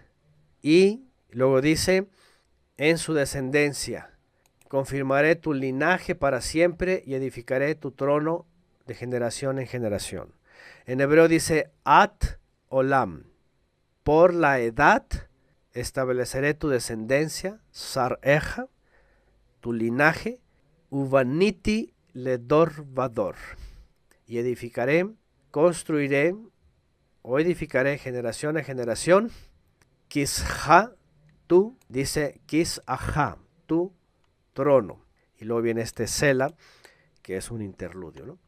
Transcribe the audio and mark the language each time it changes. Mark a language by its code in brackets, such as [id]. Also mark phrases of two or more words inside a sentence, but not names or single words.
[es] Y luego dice, en su descendencia, confirmaré tu linaje para siempre y edificaré tu trono de generación en generación. En hebreo dice, [he] עד עולם, [es] por la edad estableceré tu descendencia, sareja, tu linaje, [he] ובניתי לדור ודור, [es] y edificaré, construiré o edificaré generación a generación, kisha, tú, dice kisajá, tu trono. Y luego viene este sela, que es un interludio, ¿no?